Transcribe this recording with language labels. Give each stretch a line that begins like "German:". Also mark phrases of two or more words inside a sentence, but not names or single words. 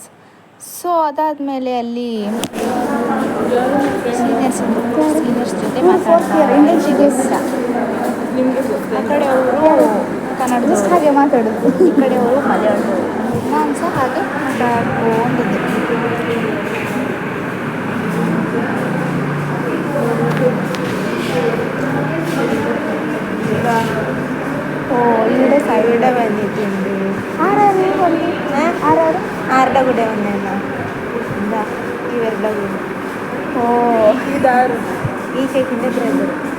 Kannada: ಸೊ ಅದಾದಮೇಲೆ ಅಲ್ಲಿ ಸೀನಿಯರ್ಸ್ ಜೊತೆ ಮಾತಾಡ್ತಾರೆ. ಆ ಕಡೆಯವರು ಕನ್ನಡ ಹಾಗೆ ಮಾತಾಡೋದು, ಈ ಕಡೆಯವರು ಮಲಯಾಳದವರು. ನಾನು ಸಹ ಹಾಗೆ ಮಾತಾಡ್ಕೊಂಡಿದ್ದೆ.
Malayalam: ഇവിടെ സൈഡ് വന്നിട്ടുണ്ട്. ആരുടെ കൂടെ വന്നേന്നാ? എന്താ ഇവരുടെ കൂടെ? ഓ, ഇതാരും ഈ ചേച്ചിൻ്റെ ബ്രദർ.